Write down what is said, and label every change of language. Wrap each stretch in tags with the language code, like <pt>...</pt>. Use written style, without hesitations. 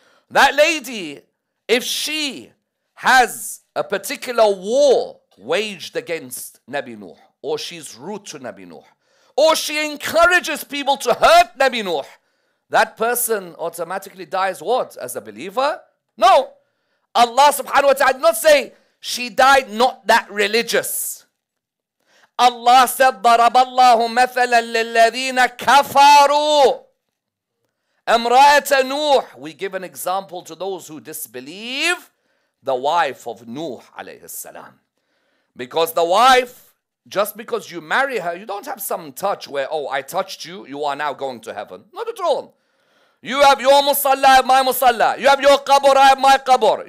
<en>That lady, if she has a particular war waged against Nabi Nuh, or she's rude to Nabi Nuh, or she encourages people to hurt Nabi Nuh, that person automatically dies what? As a believer? No. Allah subhanahu wa ta'ala did not say she died not that religious. Allah said,</en> <ar>ضَرَبَ اللَّهُ مَثَلًا لِلَّذِينَ كَفَرُوا امرأة Nuh.</ar> <en>We give an example to those who disbelieve, the wife of Nuh alayhi salam. Because the wife, just because you marry her, you don't have some touch where, oh, I touched you, you are now going to heaven. Not at all. You have your musalla, I have my musalla. You have your qabr, I have my qabr.</en>